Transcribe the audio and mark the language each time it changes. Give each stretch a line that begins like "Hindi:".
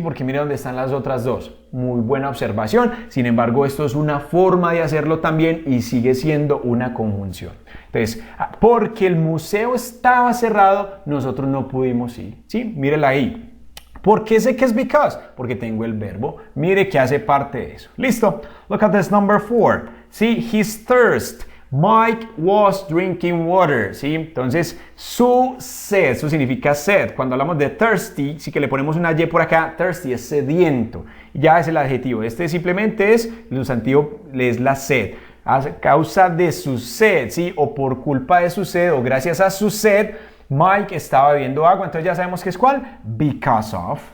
Spanish: Porque mire dónde están las otras dos. Muy buena observación. Sin embargo, esto es una forma de hacerlo también y sigue siendo una conjunción. Entonces, porque el museo estaba cerrado, nosotros no pudimos ir. ¿Sí? Mírela ahí. ¿Por qué sé que es because? Porque tengo el verbo. Mire que hace parte de eso. ¿Listo?
English: Look at this number 4.
Spanish: ¿Sí?
English: His thirst. Mike was drinking water.
Spanish: ¿Sí? Entonces, su sed. Eso significa sed. Cuando hablamos de thirsty, sí que le ponemos una Y por acá. Thirsty es sediento. Ya es el adjetivo. Este simplemente es, el sustantivo es la sed. A causa de su sed, ¿sí? O por culpa de su sed, o gracias a su sed, Mike estaba bebiendo agua, entonces ya sabemos que es ¿cuál? Because of.